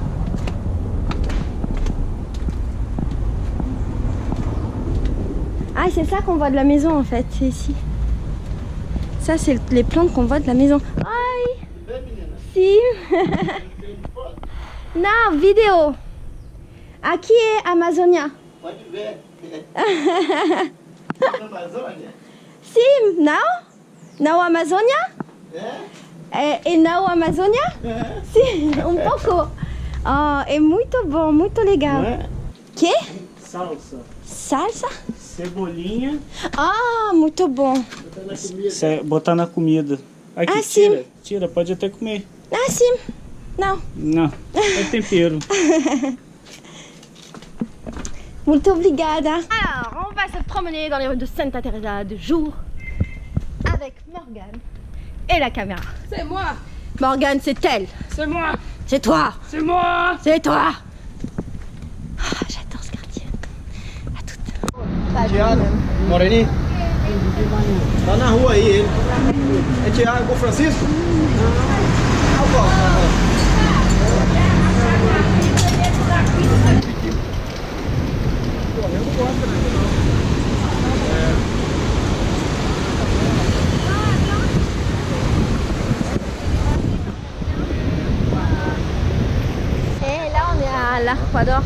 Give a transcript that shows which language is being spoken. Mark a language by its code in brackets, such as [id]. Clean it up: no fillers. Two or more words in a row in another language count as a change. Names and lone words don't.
[fr] Ah c'est ça qu'on voit de la maison en fait, c'est ici. Ça c'est les plantes qu'on voit de la maison. Aïe. Si. Non, vidéo. [pt] Aqui é Amazônia. Pode ver. Amazônia? Sim, não? Não Amazônia? É? E não Amazônia? Sim, pouco. Oh, é muito bom, muito legal. Não é? Que? Salsa. Salsa? Cebolinha. Ah, muito bom. Botar na comida. Aqui, Ah, sim. tira, pode até comer. Ah, sim. Não. Não, é tempero. Muito obrigada. [fr] Alors, on va se promener dans les rues de Santa Teresa de jour avec Morgane et la caméra. C'est moi! Morgane, c'est elle. C'est moi! C'est toi. C'est moi! C'est toi. Ah, j'adore ce quartier. À toutes. [pt] Tiago, Moreninho. Tá na rua aí ele. É Tiago Francisco? Ah, bom. [fr] Et là on est à l'Arquador.